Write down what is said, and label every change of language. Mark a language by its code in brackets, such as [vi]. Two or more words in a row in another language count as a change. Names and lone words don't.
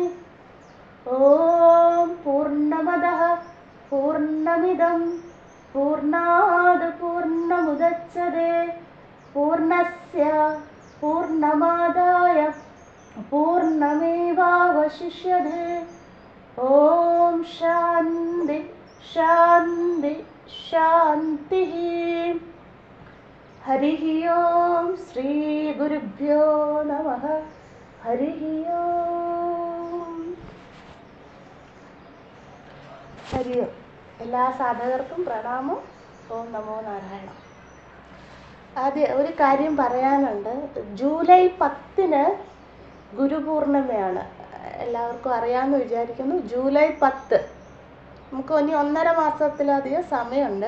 [sa] ॐ पूर्णमदः पूर्णमिदं पूर्णात् पूर्णमुदच्यते पूर्णस्य पूर्णमादाय पूर्णमेवावशिष्यते। ॐ शान्ति शान्ति शान्तिः। हरिः ओं श्री गुरुभ्यो नमः। हरिः ओं ഹരി ഓം. [ml] എല്ലാ സാധകർക്കും പ്രണാമം. [sa] ഓം നമോ നാരായണ. [ml] ആദ്യം ഒരു കാര്യം പറയാനുണ്ട്. ജൂലൈ 10 ഗുരുപൂർണിമയാണ്. എല്ലാവർക്കും അറിയാമെന്ന് വിചാരിക്കുന്നു. ജൂലൈ 10 നമുക്ക് ഇനി 1.5 മാസത്തിലധികം സമയമുണ്ട്.